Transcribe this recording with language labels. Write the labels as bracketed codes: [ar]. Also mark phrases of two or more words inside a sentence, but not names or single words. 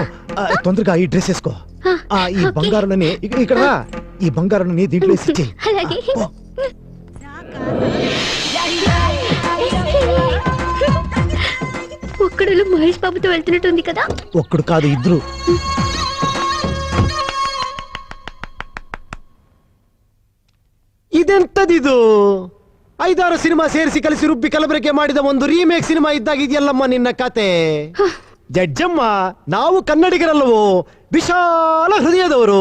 [te] తొందరగా ఈ డ్రెస్ వేసుకో. ఆ, ఈ ఓకే. బంగారులని ఇక్కడ రా. ఈ బంగారులని దీంట్లో వేసి ఇచ్చేయ్. అలాగే. పో. ఒక్కడలో మహేష్ బాబుతో వెళ్తున్నట్టుంది కదా. ఒక్కడు కాదు, ఇద్దరు. [kn] ಇದೆಂತದಿದು? 5-6 ಸಿನಿಮಾ ಸೇರಿಸಿ ಕಲಿಸಿ ರುಬ್ಬಿ ಕಲಬೆರಕೆ ಮಾಡಿದ ಒಂದು ರೀಮೇಕ್ ಸಿನಿಮಾ ಇದ್ದಾಗ ಇದೆಯಲ್ಲಮ್ಮ ನಿನ್ನ ಕತೆ. ಜಡ್ಜಮ್ಮ, ನಾವು ಕನ್ನಡಿಗರಲ್ಲವೋ, ವಿಶಾಲ ಹೃದಯದವರು.